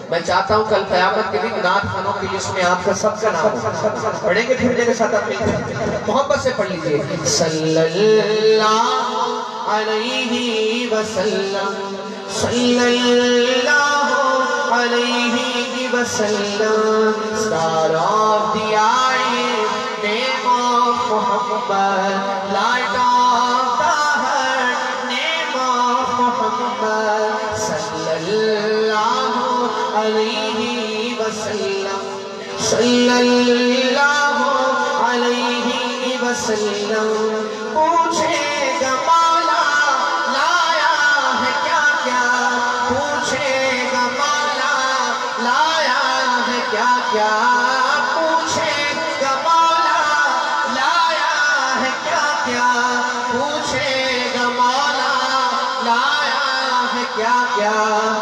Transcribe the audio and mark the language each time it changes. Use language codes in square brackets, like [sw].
[ur] میں چاہتا ہوں کل قیامت کے دن نعت خانوں کی لسٹ میں آپ کا سب کا نام ہو. پڑھیں گے پھر میرے ساتھ آپ محبت سے پڑھ لیجئے. صلی اللہ علیہ وسلم, صلی اللہ علیہ وسلم. [en] Star of the eye, name of Muhammad, light of the heart, name of Muhammad. [ar] صلی اللہ علیہ وسلم, صلی اللہ علیہ وسلم. [ur] پوچھے گا مولا لایا ہے کیا کیا, پوچھے گا مولا لایا ہے کیا کیا, پوچھے گا مولا لایا ہے کیا کیا, پوچھے گا مولا لایا ہے کیا کیا.